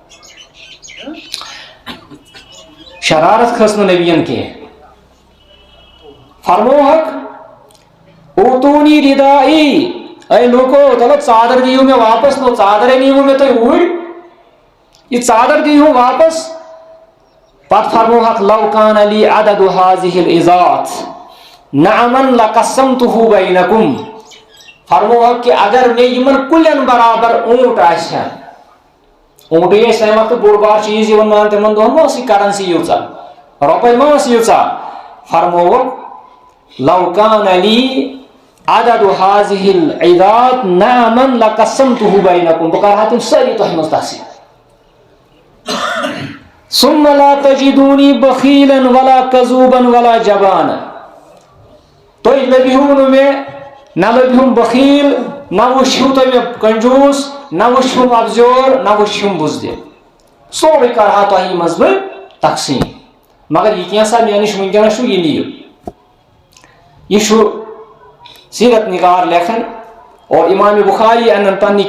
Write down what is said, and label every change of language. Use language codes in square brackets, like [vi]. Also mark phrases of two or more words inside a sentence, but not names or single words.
[ks] شرارت کھٔژ نہٕ نبیَن کینٛہہ. فرموہکھ [ar] اوتونی ردائی، [ks] اے لوکو چلو ژادر دِیِو مےٚ واپس. نو ژادرے نیٖوٕ مےٚ تُہۍ اوٗرۍ، یہِ ژادر دِیِو واپس. پتہٕ فرموہکھ [ar] لو کان لی عدد هذه العظات نعما لقسمته بینکم. [ks] فرموہکھ کہ اگر مےٚ یِمن کُلٮ۪ن برابر اونٹ آسہِ ہا، اونٹٕے ٲسۍ تمہِ وقتہٕ بوٚڑ بار چیٖز یِوان مان تِمن دۄہن ما ٲس یہِ کرنسی ییٖژاہ، رۄپے ما ٲس ییٖژاہ. فرمووکھ [ar] لو کان لی عدد هذه العظات نعما لقسمته بینکم، [ks] بہٕ کرٕ ہا تِم سٲری تۄہہِ منٛز تقسیٖم. [ar] ثم لا تجدونی بخیلا ولا کذوبا ولا جبانا. [ks] تُہۍ لبہِو نہٕ مےٚ، نہ لبہِم بخیل نہ وٕچھِو تُہۍ مےٚ کنجوٗس نہ وٕچھِم افزور نہ وٕچھِم بُزدِل سورُے کرہا تۄہہِ منٛز بہٕ تقسیٖم مگر یہِ کینٛژھا مےٚ نِش وٕنکیٚنس چھُ یہِ نِیِو یہ سیرت نگار لکھن اور امام بخاری انن پنہ